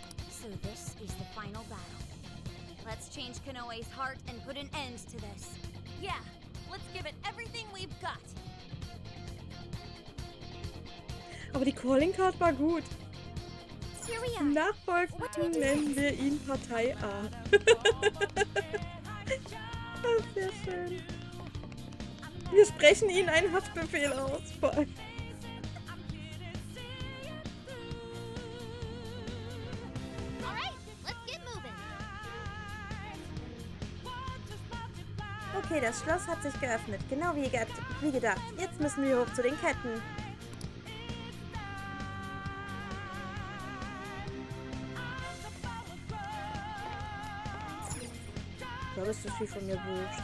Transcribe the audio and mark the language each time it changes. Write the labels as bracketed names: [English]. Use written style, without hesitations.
[English] So this is the final battle. Let's change Konoe's heart and put an end to this. Yeah, let's give it everything we've got. [German] Aber die Calling Card war gut. [English] Here we are. [German] Nachfolgend nennen wir ihn Partei A. Das ist sehr schön. Wir sprechen ihnen einen Haftbefehl aus. Vor allem. [English] All right, let's get moving. [German] Okay, das Schloss hat sich geöffnet. Genau wie gedacht. Jetzt müssen wir hoch zu den Ketten. Ich glaube, es ist viel von mir wurscht.